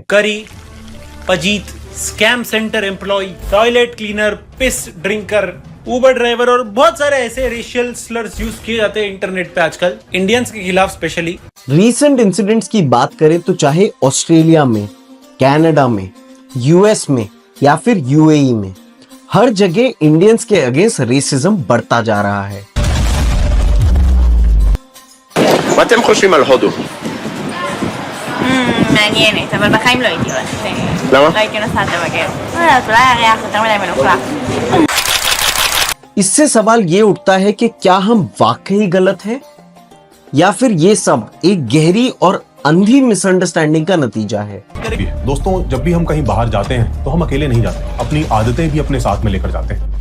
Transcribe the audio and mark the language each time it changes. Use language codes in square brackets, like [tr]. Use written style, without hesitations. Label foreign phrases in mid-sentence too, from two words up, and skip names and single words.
[hi] करी, पजीत, [en] scam center employ, toilet cleaner, piss drinker, Uber driver [hi] और बहुत सारे ऐसे [en] racial slurs use [hi] किए जाते हैं इंटरनेट पे आजकल इंडियंस के खिलाफ स्पेशली। [en] recent incidents [hi] की बात करें तो चाहे ऑस्ट्रेलिया में, कनाडा में, यूएस में या फिर यूएई में, हर जगह इंडियंस के [en] against racism [hi] बढ़ता जा रहा है। [he] מה אתם חושבים על הודו? מעניינת, אבל בחיים לא הייתי הולכת. למה? לא הייתי נוסעת לבקר. לא יודעת, אולי הריח יותר מדי מלוכלך. [hi] इससे सवाल ये उठता है कि क्या हम वाकई गलत हैं या फिर ये सब एक गहरी और अंधी मिसअंडरस्टैंडिंग का नतीजा है। दोस्तों, जब भी हम कहीं बाहर जाते हैं तो हम अकेले नहीं जाते, अपनी आदतें भी अपने साथ में लेकर जाते हैं।